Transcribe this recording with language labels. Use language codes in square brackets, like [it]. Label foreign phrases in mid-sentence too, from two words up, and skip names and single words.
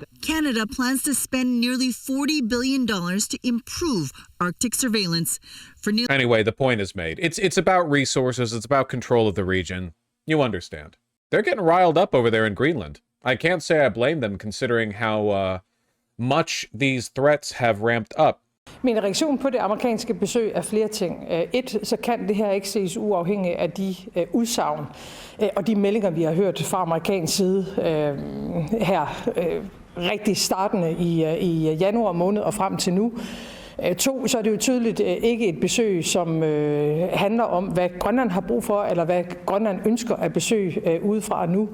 [en] Canada plans to spend nearly $40 billion to improve Arctic surveillance. Anyway, the point is made. It's about resources. It's about control of the region. You understand. They're getting riled up over there in Greenland. I can't say I blame them, considering how much these threats have ramped up. [da] Min reaktion på det amerikanske besøg er flere ting. Så kan det her ikke ses uafhængigt af de udsagn og de meldinger, vi har hørt fra amerikansk side her rigtig startende i januar måned og frem til nu. Så er det jo tydeligt ikke et besøg, som handler om, hvad Grønland har brug for, eller hvad Grønland ønsker at besøge udefra nu.